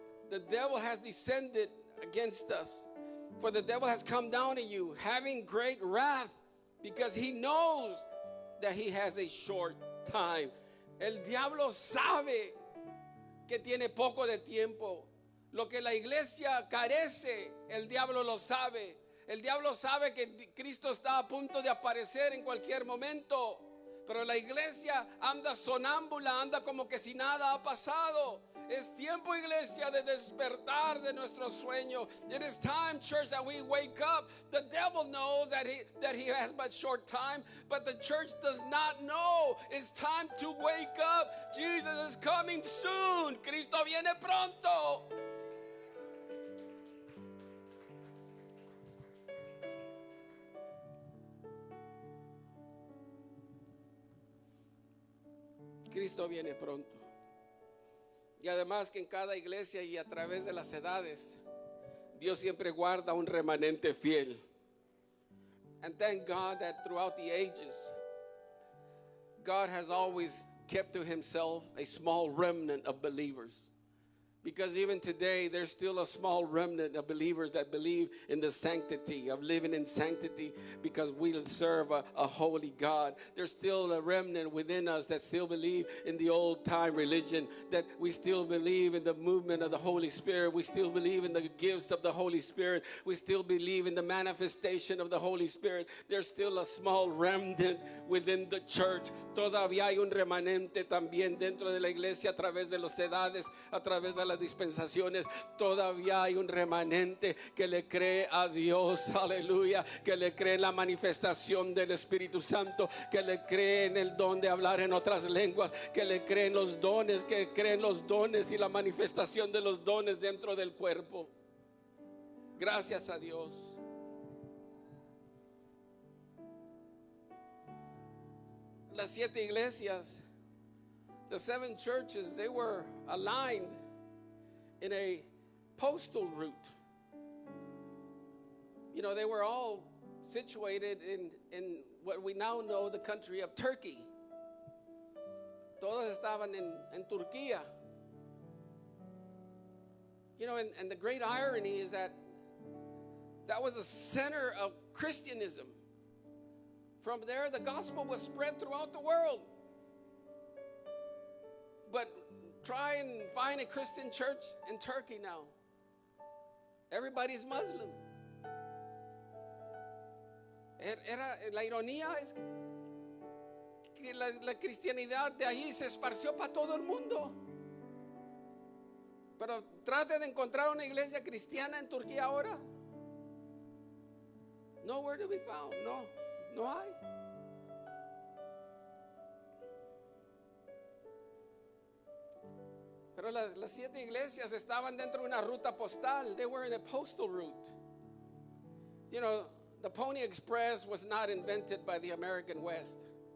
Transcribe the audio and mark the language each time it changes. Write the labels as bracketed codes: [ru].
[en] The devil has descended against us, for the devil has come down to you, having great wrath, because he knows that he has a short time. [es] El diablo sabe que tiene poco de tiempo. Lo que la iglesia carece, el diablo lo sabe. El diablo sabe que Cristo está a punto de aparecer en cualquier momento. Pero la iglesia anda sonámbula, anda como que si nada ha pasado. Es tiempo, iglesia, de despertar de nuestro sueño. [en] It is time, church, that we wake up. The devil knows that he has but short time, but the church does not know. It's time to wake up. Jesus is coming soon. [es] Cristo viene pronto. Cristo viene pronto. Y además que en cada iglesia y a través de las edades, Dios siempre guarda un remanente fiel. [en] And thank God that throughout the ages, God has always kept to himself a small remnant of believers. Because even today, there's still a small remnant of believers that believe in the sanctity of living in sanctity, because we serve a holy God. There's still a remnant within us that still believe in the old time religion, that we still believe in the movement of the Holy Spirit. We still believe in the gifts of the Holy Spirit. We still believe in the manifestation of the Holy Spirit. There's still a small remnant within the church. [es] Todavía hay un remanente también dentro de la iglesia a través de las edades, a través de las dispensaciones. Todavía hay un remanente que le cree a Dios, aleluya, que le cree en la manifestación del Espíritu Santo, que le cree en el don de hablar en otras lenguas, que le cree en los dones, que cree en los dones y la manifestación de los dones dentro del cuerpo. Gracias a Dios. Las 7 iglesias, [en] the 7 churches, they were aligned in a postal route. You know, they were all situated in what we now know the country of Turkey. [es] Todos estaban en Turquía. [en] You know, and the great irony is that was a center of Christianism. From there, the gospel was spread throughout the world. But try and find a Christian church in Turkey now. Everybody's Muslim. [es] La ironía es que la cristianidad de ahí se esparció para todo el mundo. Pero trate de encontrar una iglesia cristiana en Turquía ahora. [en] Nowhere to be found. [es] No hay. Pero las 7 iglesias estaban dentro de una ruta postal. [en] They were in a postal route. You know, the Pony Express was not invented by the American West.